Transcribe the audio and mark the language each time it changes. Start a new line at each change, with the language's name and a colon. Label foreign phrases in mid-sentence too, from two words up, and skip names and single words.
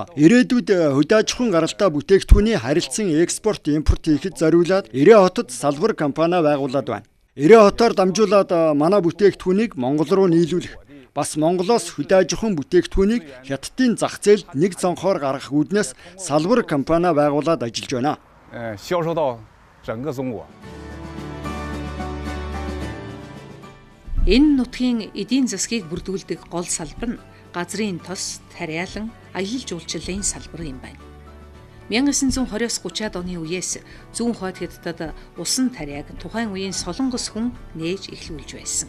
Mongolian: Ирээдүйд хөдөө аж ахуйн гаралтай бүтээгдэхүүний харилцан экспорт импорт хийхэд зориулаад Ирээ хотод салбар компани байгуулад байна. Ирээ хотоор дамжуулаад манай бүтээгдэхүүнийг Монгол руу нийлүүлэх, бас Монголоос хөдөө аж ахуйн бүтээгдэхүүнийг хятадын зах зээлд нэг цонхоор гаргах үүднээс салбар компани байгуулад ажиллаж байна.
Chinese: 销售到整个中国。
Mongolian: Энэ нутгийн эдийн засгийг бүрдүүлдэг гол салбар нь газрын тос, тариалан, аялал жуулчлалын салбар юм байна. 1920-30-аад оны үеэс зүүн хойд хятадд усан тариаг тухайн үеийн солонгос хүн нээж эхлүүлж байсан.